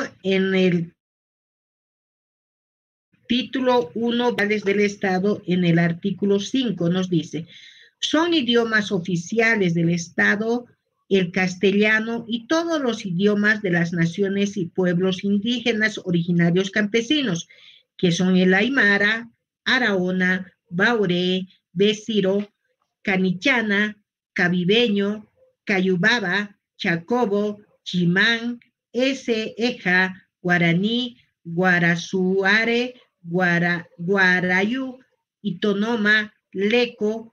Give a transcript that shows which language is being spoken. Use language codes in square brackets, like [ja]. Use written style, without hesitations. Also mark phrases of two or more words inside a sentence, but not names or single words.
[es] En el título 1, Bases del Estado, en el artículo 5, nos dice, son idiomas oficiales del Estado el castellano y todos los idiomas de las naciones y pueblos indígenas originarios campesinos, que son el Aymara, Araona, Bauré, Besiro, Canichana, Cabibeño, Cayubaba, Chacobo, Chimán, Eja, Guaraní, Guarazuare, Guarayú, Itonoma, Leco,